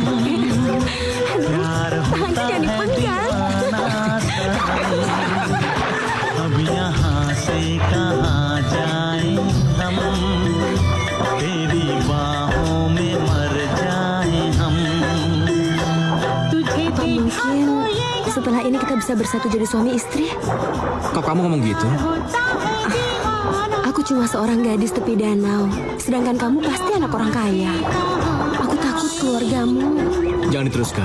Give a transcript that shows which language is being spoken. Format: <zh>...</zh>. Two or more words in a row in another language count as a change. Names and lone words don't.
<hi>प्यार होता है दीवाना सनम अब यहाँ से कहाँ जाए हम तेरी बाहों में मर जाए हम</hi> <id>Apa mungkin setelah ini kita bisa bersatu jadi suami istri? Kok kamu ngomong gitu? Aku cuma seorang gadis tepi danau, sedangkan kamu pasti anak orang kaya. Aku takut keluargamu. Jangan diteruskan.</id>